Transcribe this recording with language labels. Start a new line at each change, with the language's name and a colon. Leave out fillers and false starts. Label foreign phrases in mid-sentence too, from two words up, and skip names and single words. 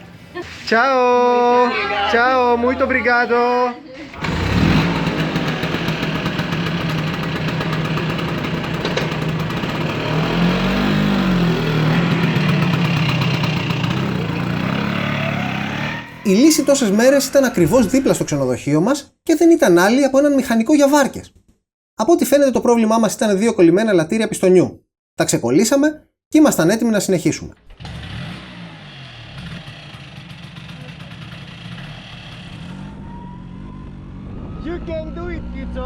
Italian: Ciao! Ciao,
Portuguese: muito obrigado!
Greek: Η λύση τόσες μέρες ήταν ακριβώς δίπλα στο ξενοδοχείο μας και δεν ήταν άλλη από έναν μηχανικό για βάρκες. Από ό,τι φαίνεται το πρόβλημά μας ήταν δύο κολλημένα ελαττήρια πιστονιού. Τα ξεκολλήσαμε και ήμασταν έτοιμοι να συνεχίσουμε.
English: You can do it, Kitsos!